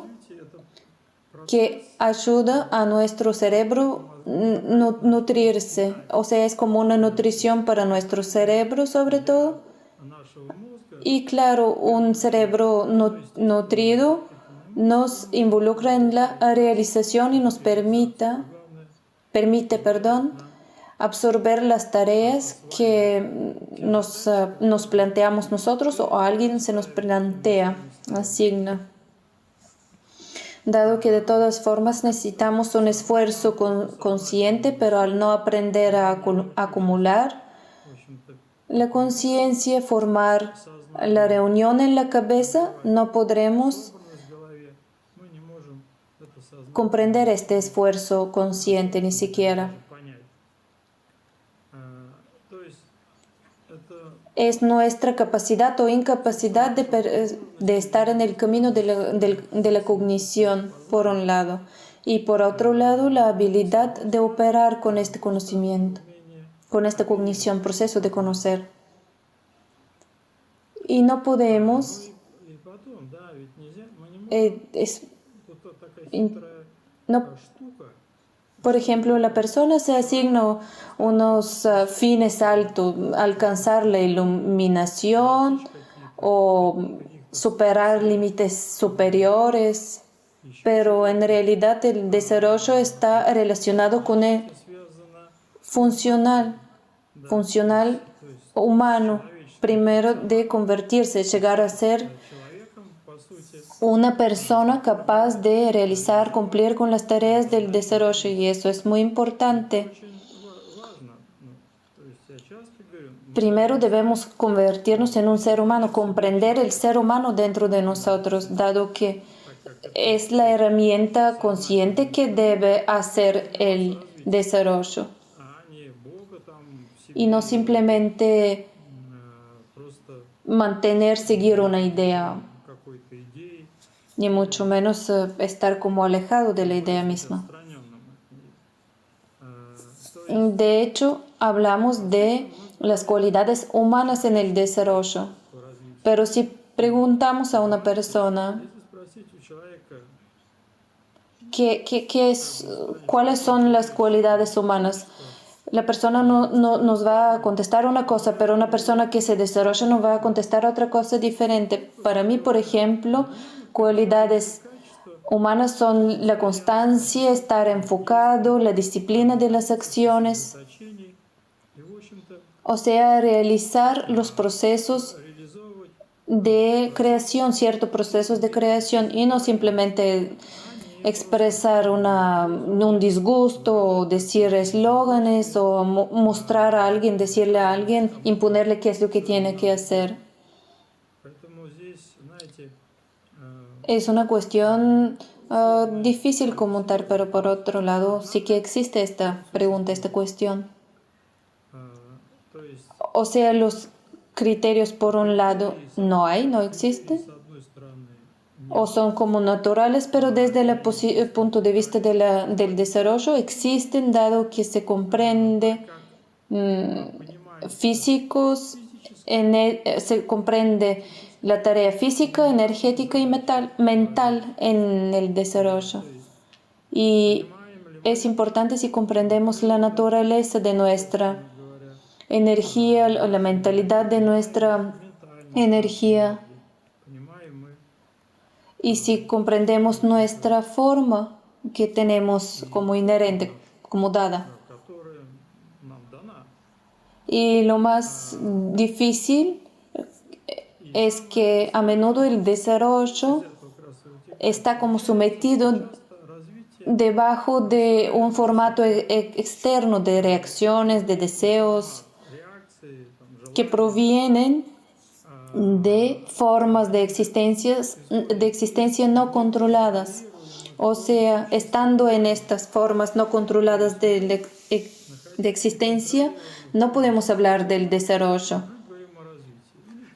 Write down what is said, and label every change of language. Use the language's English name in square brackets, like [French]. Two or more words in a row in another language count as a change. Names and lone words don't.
[Russian] сказать, это [Spanish] que ayuda a nuestro cerebro nutrirse. O sea, es como una nutrición para nuestro cerebro sobre todo. [Russian] нашего мозга, [Spanish] Y claro, un cerebro nutrido nos involucra en la realización y nos permite, absorber las tareas que nos planteamos nosotros o alguien se nos plantea, asigna. Dado que de todas formas necesitamos un esfuerzo consciente, pero al no aprender a acumular [Russian] в общем-то, [Spanish] la conciencia, formar la reunión en la cabeza, no podremos [Russian] в голове, мы не можем это сознать, [Spanish] comprender este esfuerzo consciente ni siquiera. [Russian] понять. То есть это [Spanish] Es nuestra capacidad o incapacidad de estar en el camino de la cognición, por un lado, y por otro lado, la habilidad de operar con este conocimiento, con esta cognición, proceso de conocer. Y no podemos, [Russian] и потом, да, ведь нельзя, мы не можем, тут такая хитрая [Spanish] no, [Russian] штука, [Spanish] por ejemplo, la persona se asigna unos fines altos, alcanzar la iluminación o superar límites superiores, pero en realidad el desarrollo está relacionado con el [Russian] связано [Spanish] funcional. funcional humano, primero de convertirse, llegar a ser [Russian] человеком, по сути, [Spanish] una persona capaz de realizar, cumplir con las tareas del desarrollo, y eso es muy importante. [Russian] очень важно. Ну, то есть я часто говорю, [Spanish] Primero debemos convertirnos en un ser humano, comprender el ser humano dentro de nosotros, dado que [Russian] так как это [Spanish] es la herramienta consciente que debe hacer el desarrollo [Russian] а не Бога там в себе [Spanish] y no simplemente [Russian] просто [Spanish] mantener, seguir una idea, [Russian] какой-то идеей, [Spanish] ni mucho menos estar como alejado de la idea misma. [Russian] отстраненным от нее. То есть [Spanish] De hecho, hablamos de las cualidades humanas en el desarrollo, [Russian] по развитию. [Spanish] pero si preguntamos a una persona [Russian] Если спросить у человека, [Spanish] ¿cuáles son las cualidades humanas? La persona no nos va a contestar una cosa, pero una persona que se desarrolla nos va a contestar otra cosa diferente. Para mí, por ejemplo, cualidades humanas son la constancia, estar enfocado, la disciplina de las acciones, [Russian] значений, и, в общем-то, [Spanish] o sea, realizar los procesos [Russian] реализовывать [Spanish] de creación, ciertos procesos de creación, y no simplemente expresar un disgusto o decir eslóganes o mostrar a alguien, decirle a alguien, imponerle qué es lo que tiene que hacer. [Russian] Поэтому здесь, знаете, [Spanish] Es una cuestión difícil como tal, pero por otro lado sí que existe esta pregunta, esta cuestión. [Russian] то есть [Spanish] O sea, los criterios por un lado no hay, no existen, [Russian] с одной стороны [Spanish] o son como naturales, pero desde el punto de vista del desarrollo existen, dado que se comprende físicos, se comprende la tarea física, energética y mental en el desarrollo. Y es importante si comprendemos la naturaleza de nuestra energía, la mentalidad de nuestra energía, [Russian] понимаем мы, [Spanish] y si comprendemos nuestra forma que tenemos como inherente, como dada. [Russian] которая нам дана. [Spanish] Y lo más difícil es que a menudo el desarrollo [Russian] Как раз и у тех [Spanish] está como sometido [Russian] развития [Spanish] debajo de un formato externo de reacciones, de deseos [Russian] реакции, там, [Spanish] que [Russian] желаний, [Spanish] provienen de formas de existencia no controladas. O sea, estando en estas formas no controladas de existencia, no podemos hablar del desarrollo. [Russian] мы говорим о развитии.